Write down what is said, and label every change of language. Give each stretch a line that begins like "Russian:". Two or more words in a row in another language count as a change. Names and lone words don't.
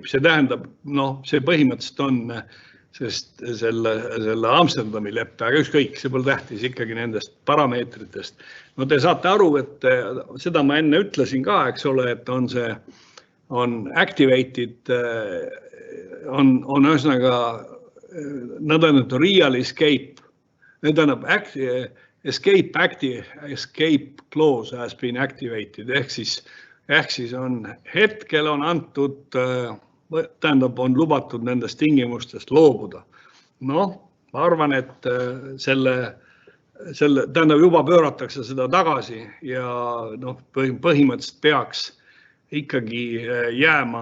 Estonian: See tähendab, see põhimõtteliselt on selle Amsterdami leppe, aga ükskõik, see pole tähtis ikkagi nendest parameetritest. No te saate aru, et seda ma enne ütlesin ka, eks ole, et on activated, on ühesõnaga nõndanimetatud
English: real escape, escape clause has been activated,
Estonian: ehk siis on hetkel on antud, tähendab, on lubatud nendest tingimustest loobuda. Ma arvan, et tähendab, juba pööratakse seda tagasi ja põhimõtteliselt peaks ikkagi jääma.